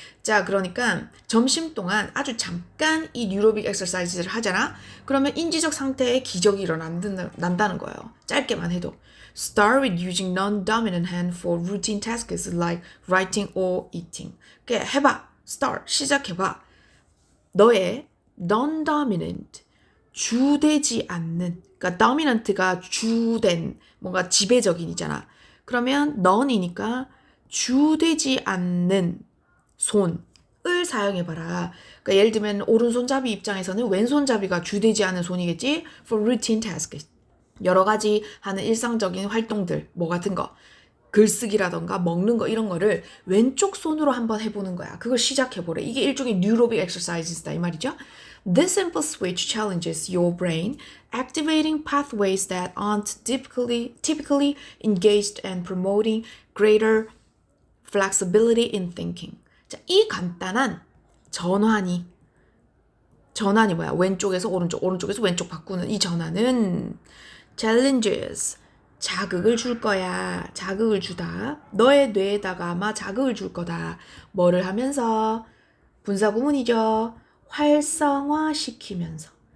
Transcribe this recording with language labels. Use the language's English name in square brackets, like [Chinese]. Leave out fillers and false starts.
[Korean] 자, 그러니까 점심 동안 아주 잠깐 이 뉴로빅 엑서사이즈를 하잖아. 그러면 인지적 상태에 기적이 일어난다는 거예요. 짧게만 해도. [English] Start with using non-dominant hand for routine tasks like writing or eating. [Korean] 그래, 해봐. Start, 시작해봐. 너의 non-dominant, 주되지 않는, 그러니까 dominant가 주된, 뭔가 지배적인이잖아. 그러면 non이니까 주되지 않는 손을 사용해봐라. 그러니까 예를 들면 오른손잡이 입장에서는 왼손잡이가 주되지 않은 손이겠지. [English] For routine tasks. [Korean] 여러 가지 하는 일상적인 활동들, 뭐 같은 거, 글쓰기라던가 먹는 거 이런 거를 왼쪽 손으로 한번 해보는 거야. 그걸 시작해보래. 이게 일종의 뉴로빅 엑서사이즈다 이 말이죠. [English] This simple switch challenges your brain, activating pathways that aren't typically engaged and promoting greater flexibility in thinking. [Korean] 자, 이 간단한 전환이 뭐야? 왼쪽에서 오른쪽, 오른쪽에서 왼쪽 바꾸는 이 전환은 challenges, 자극을 줄 거야. 자극을 주다. 너의 뇌에다가 아마 자극을 줄 거다. 뭐를 하면서? 분사구문이죠. 활성화시키면서.